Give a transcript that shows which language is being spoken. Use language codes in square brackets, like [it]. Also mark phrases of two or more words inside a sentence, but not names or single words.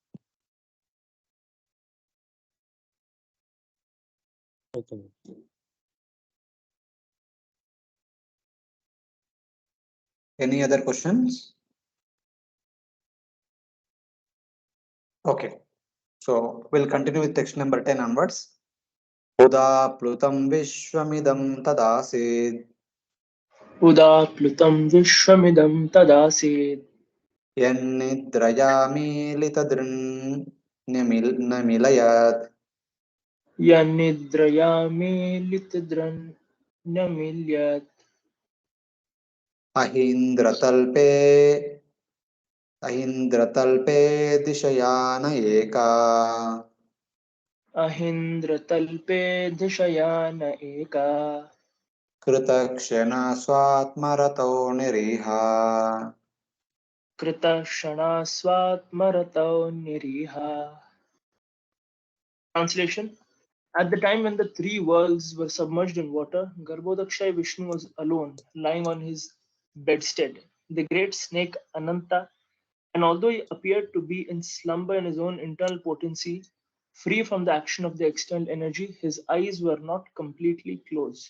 [en] Okay. Any other questions? Okay. So we'll continue with text number 10 onwards. [sa] उदाप्लुतं विश्वमिदं तदासीद्. उदाप्लुतं विश्वमिदं तदासीद्. यन्निद्रयामीलितदृङ् न्यमीलयत्. यन्निद्रयामीलितदृङ् न्यमीलयत्. Ahindratalpe अहीन्द्रतल्पे दिशयान एका अहीन्द्रतल्पे दिशयान एका कृतक्षणा स्वात्मरतो निरीह कृतक्षणा स्वात्मरतौ निरीहा. [en] Translation. At the time when the three worlds were submerged in water, Garbhodakshay Vishnu was alone, lying on his bedstead. The great snake Ananta, and although he appeared to be in slumber in his own internal potency, free from the action of the external energy, his eyes were not completely closed.